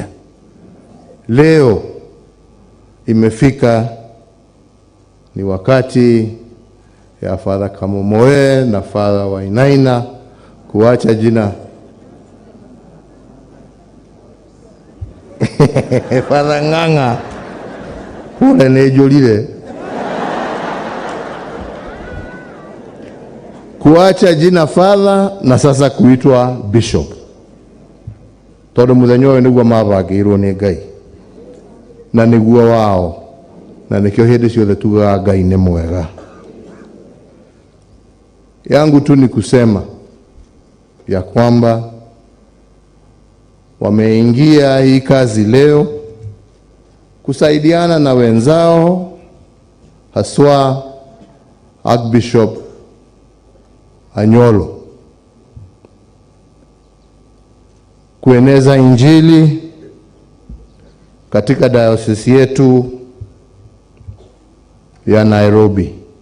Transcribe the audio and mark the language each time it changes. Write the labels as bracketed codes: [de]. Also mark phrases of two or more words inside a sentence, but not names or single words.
[sw] Leo imefika ni wakati ya Father Kamomoe na Father Wainaina kuacha jina Father Ng'ang'a kule nejolile kuacha jina Father na sasa kuitwa Bishop. [ki] tondu muthenya uyu niguo mabangirwo ni Ngai na niguo wao, na nikio hindi ciothe tugaga Ngai ni mwega. [sw] Yangu tu ni kusema ya kwamba wameingia hii kazi leo kusaidiana na wenzao, haswa Archbishop Anyolo, kueneza Injili katika diocese yetu ya Nairobi.